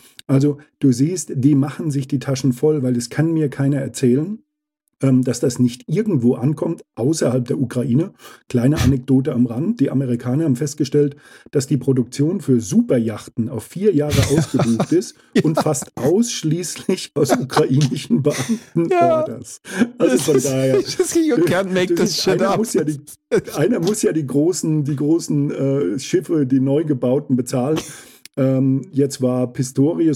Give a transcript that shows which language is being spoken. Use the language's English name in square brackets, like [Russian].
[German] Also du siehst, die machen sich die Taschen voll, weil es kann mir keiner erzählen, dass das nicht irgendwo ankommt, außerhalb der Ukraine. Kleine Anekdote am Rand. Die Amerikaner haben festgestellt, dass die Produktion für Superjachten auf 4 Jahre ausgebucht ist und fast ausschließlich aus ukrainischen Beamten Orders. Also von daher. [English] You can't make this shit up. [German] Einer muss ja die großen Schiffe, die neu gebauten, bezahlen. Jetzt war Pistorius